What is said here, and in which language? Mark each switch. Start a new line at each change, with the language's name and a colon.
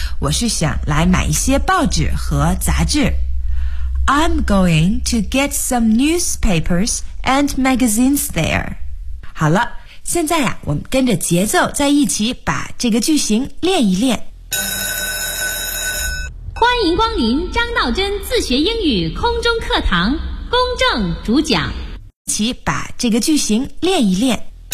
Chinese: 我是想来买一些报纸和杂志。
English: I'm going to get some newspapers and magazines there.
Chinese: 好了，现在呀，我们跟着节奏在一起把这个句型练一练。欢迎光临张道真自学英语空中课堂，公正主讲。一起把这个句型练一练。